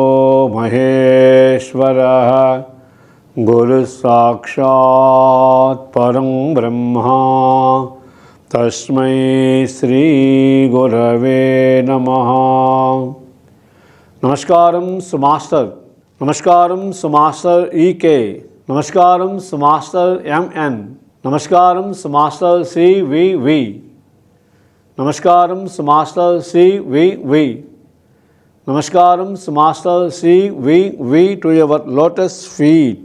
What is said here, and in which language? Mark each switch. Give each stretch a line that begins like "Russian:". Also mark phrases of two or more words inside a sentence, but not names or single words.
Sanskrit: महेश्वरः गुरुसाक्षात् परं ब्रह्मा तस्मै श्री गुरवे नमः।
Telugu: నమస్కారం సుమాస్టర్, నమస్కారం సుమాస్టర్ ఈకే, నమస్కారం సుమాస్టర్ ఎంఎన్, నమస్కారం సుమాస్టర్ సివివి, నమస్కారం సుమాస్టర్ సివివి, నమస్కారం సుమాస్టర్ సివివి
English: to your lotus feet.